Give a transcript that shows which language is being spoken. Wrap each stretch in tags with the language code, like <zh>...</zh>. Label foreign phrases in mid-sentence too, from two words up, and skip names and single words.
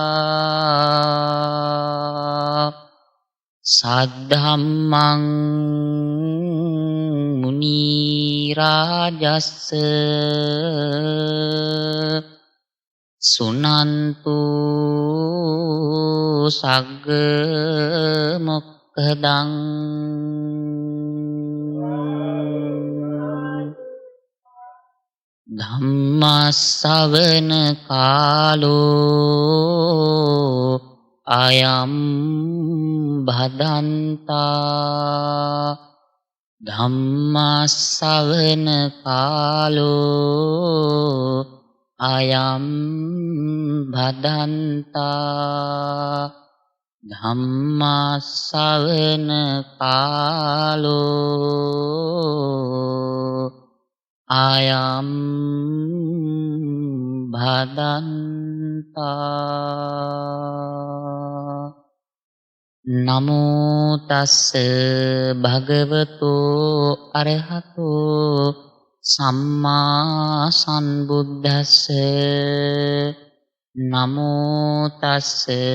<pi>सद्धम्मं मुनिराजस्स सुनन्तु सग्ग मोक्खदं धम्मස්සවන කාලෝ අයම් භදන්තා ධම්මස්සවන කාලෝ අයම් භදන්තා ධම්මස්සවන කාලෝ අයම් භදන්තා නමෝ තස්ස භගවතෝ අරහතෝ සම්මා සම්බුද්දස්ස නමෝ තස්ස</pi>